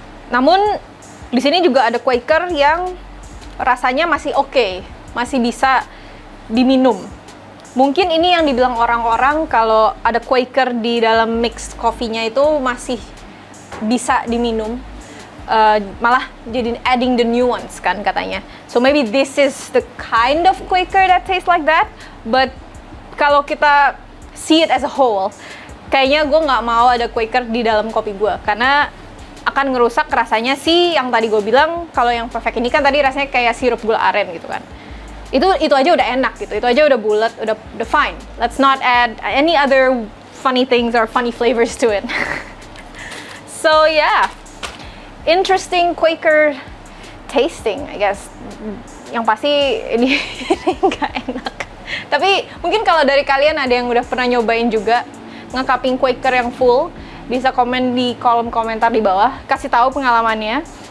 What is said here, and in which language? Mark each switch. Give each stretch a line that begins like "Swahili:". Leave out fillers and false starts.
Indonesian: Namun di sini juga ada Quaker yang rasanya masih oke, masih bisa diminum. Mungkin ini yang dibilang orang-orang kalau ada Quaker di dalam mix coffee-nya itu masih bisa diminum. Malah jadi
English: adding the nuance
Indonesian: kan katanya.
English: So maybe this is the kind of Quaker that tastes like that.
Indonesian: But kalau kita
English: see it as a whole,
Indonesian: kayaknya gue nggak mau ada Quaker di dalam kopi gue. Karena akan ngerusak rasanya sih yang tadi gue bilang. Kalau yang perfect ini kan tadi rasanya kayak sirup gula aren gitu kan. Itu aja udah enak gitu, itu aja udah bulat, udah fine.
English: Let's not add any other funny things or funny flavors to it. So yeah, interesting Quaker tasting, I guess.
Indonesian: Yang pasti ini nggak enak. Tapi mungkin kalau dari kalian ada yang udah pernah nyobain juga nge-cupping Quaker yang full, bisa komen di kolom komentar di bawah, kasih tahu pengalamannya.